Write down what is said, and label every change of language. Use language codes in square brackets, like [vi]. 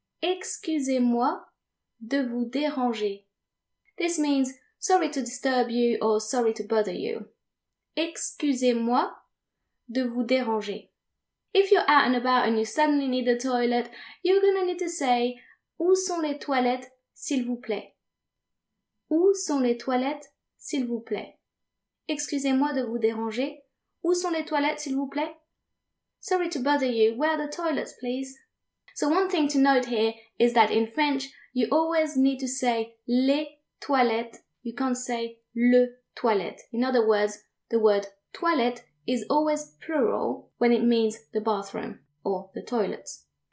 [fr] Excusez-moi de vous déranger. [en] This means sorry to disturb you or sorry to bother you. [fr] Excusez-moi de vous déranger. [en] If you're out and about and you suddenly need the toilet, you're gonna need to say [fr] Où sont les toilettes, s'il vous plaît? Où sont les toilettes, s'il vous plaît? Excusez-moi de vous déranger. Où sont les toilettes, s'il vous plaît? [en] Sorry to bother you. Where are the toilets, please? So one thing to note here is that in French, you always need to say les toilettes. You can't say le toilette. In other words, the word toilette is always plural when it means the bathroom or the toilets.